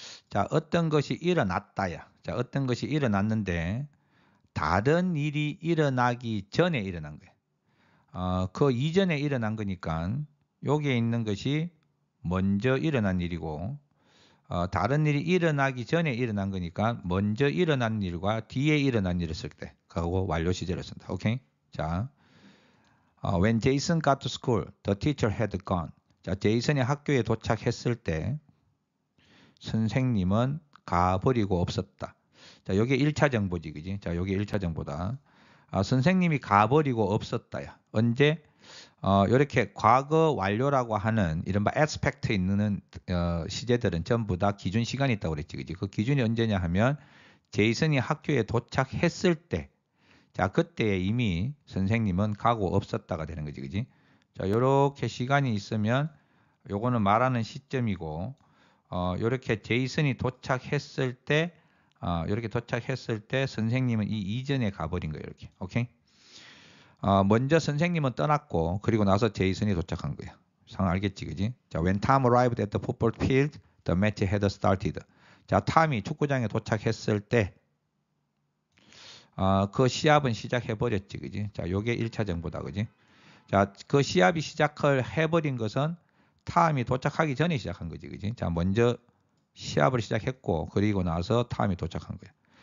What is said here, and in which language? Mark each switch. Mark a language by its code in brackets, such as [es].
[ko] 자, 어떤 것이 일어났다야. 자, 어떤 것이 일어났는데 다른 일이 일어나기 전에 일어난 거야. 그 이전에 일어난 거니까 여기에 있는 것이 먼저 일어난 일이고 다른 일이 일어나기 전에 일어난 거니까 먼저 일어난 일과 뒤에 일어난 일을 쓸 때 그거 완료 시제를 쓴다. 오케이? [en] 자, when Jason got to school, the teacher had gone. [ko] 자, 제이슨이 학교에 도착했을 때 선생님은 가버리고 없었다. 자, 여기 1차 정보지, 그지? 자, 여기 1차 정보다. 선생님이 가버리고 없었다야. 언제? 이렇게 과거 완료라고 하는 이른바 aspect 있는 시제들은 전부 다 기준 시간이 있다고 그랬지, 그지? 그 기준이 언제냐 하면 제이슨이 학교에 도착했을 때, 자, 그때 이미 선생님은 가고 없었다가 되는 거지, 그지? 자, 이렇게 시간이 있으면 요거는 말하는 시점이고, 이렇게 제이슨이 도착했을 때, 이렇게 도착했을 때 선생님은 이 이전에 가버린 거예요, 이렇게. 오케이? 먼저 선생님은 떠났고 그리고 나서 제이슨이 도착한 거야. 상황 알겠지, 그지? [en] 자, when Tom arrived at the football field, the match had started. [ko] 자, 탐이 축구장에 도착했을 때, 그 시합은 시작해버렸지, 그지? 자, 요게 1차 정보다, 그지? 자, 그 시합이 시작을 해버린 것은 탐이 도착하기 전에 시작한 거지, 그지? 자, 먼저 시합을 시작했고 그리고 나서 탐이 도착한 거야.